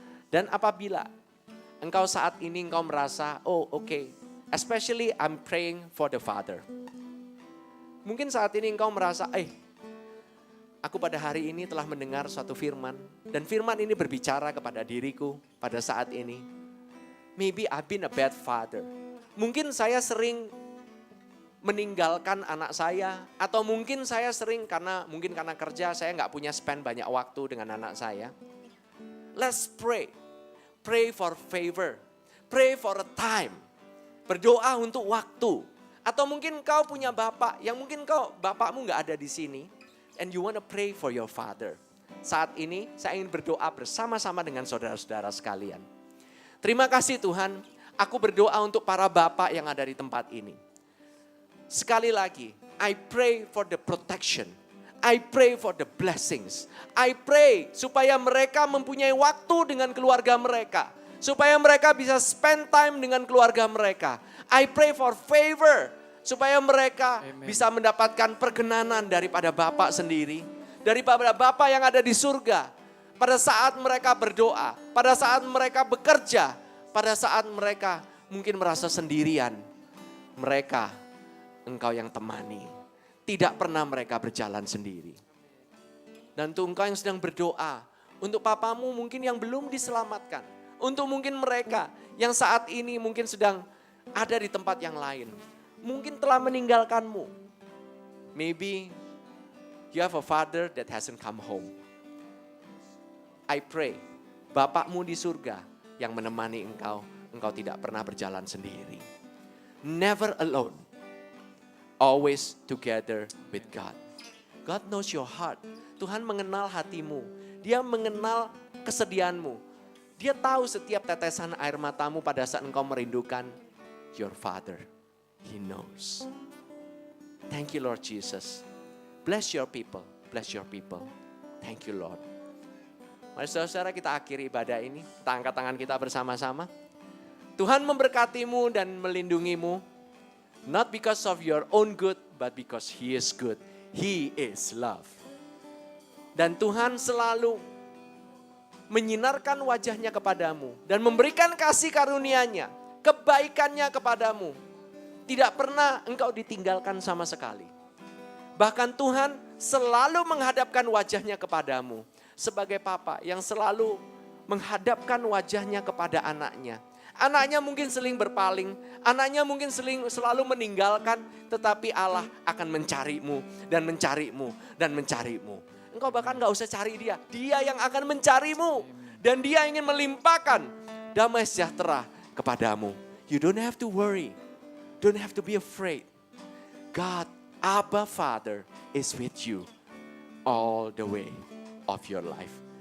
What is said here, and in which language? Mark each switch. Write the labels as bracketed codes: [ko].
[id] Dan apabila engkau saat ini engkau merasa, [en] oh okay, especially I'm praying for the Father. [id] Mungkin saat ini engkau merasa, aku pada hari ini telah mendengar suatu firman. Dan firman ini berbicara kepada diriku pada saat ini. [en] Maybe I've been a bad father. [id] Mungkin saya sering meninggalkan anak saya. Atau mungkin saya sering karena kerja saya gak punya spend banyak waktu dengan anak saya. [en] Let's pray. Pray for favor. Pray for a time. [id] Berdoa untuk waktu. Atau mungkin kau punya bapak yang mungkin bapakmu gak ada di sini. [en] And you want to pray for your father. [id] Saat ini saya ingin berdoa bersama-sama dengan saudara-saudara sekalian. Terima kasih Tuhan. Aku berdoa untuk para bapak yang ada di tempat ini. Sekali lagi, [en] I pray for the protection. I pray for the blessings. I pray [id] supaya mereka mempunyai waktu dengan keluarga mereka. Supaya mereka bisa [en] spend time [id] dengan keluarga mereka. [en] I pray for favor. [id] Supaya mereka bisa mendapatkan perkenanan daripada Bapa sendiri. Daripada Bapa yang ada di surga. Pada saat mereka berdoa. Pada saat mereka bekerja. Pada saat mereka mungkin merasa sendirian. Mereka, engkau yang temani. Tidak pernah mereka berjalan sendiri. Dan untuk engkau yang sedang berdoa. Untuk papamu mungkin yang belum diselamatkan. Untuk mungkin mereka yang saat ini mungkin sedang ada di tempat yang lain. Mungkin telah meninggalkanmu. [en] Maybe you have a father that hasn't come home. I pray, [id] Bapakmu di surga yang menemani engkau, engkau tidak pernah berjalan sendiri. [en] Never alone. Always together with God. God knows your heart. [id] Tuhan mengenal hatimu. Dia mengenal kesedihanmu. Dia tahu setiap tetesan air matamu pada saat engkau merindukan [en] your Father. He knows. Thank you Lord Jesus. Bless your people. Bless your people. Thank you Lord. [id] Mari saudara-saudara kita akhiri ibadah ini. Kita angkat tangan kita bersama-sama. Tuhan memberkatimu dan melindungimu. [en] Not because of your own good, but because He is good. He is love. [id] Dan Tuhan selalu menyinarkan wajahnya kepadamu dan memberikan kasih karunia-Nya, kebaikannya kepadamu. Tidak pernah engkau ditinggalkan sama sekali. Bahkan Tuhan selalu menghadapkan wajahnya kepadamu. Sebagai papa yang selalu menghadapkan wajahnya kepada anaknya. Anaknya mungkin sering berpaling, anaknya mungkin selalu meninggalkan, tetapi Allah akan mencarimu dan mencarimu dan mencarimu. Engkau bahkan gak usah cari dia, dia yang akan mencarimu. Dan dia ingin melimpahkan damai sejahtera kepadamu. [en] You don't have to worry, don't have to be afraid. God, Abba Father is with you all the way of your life.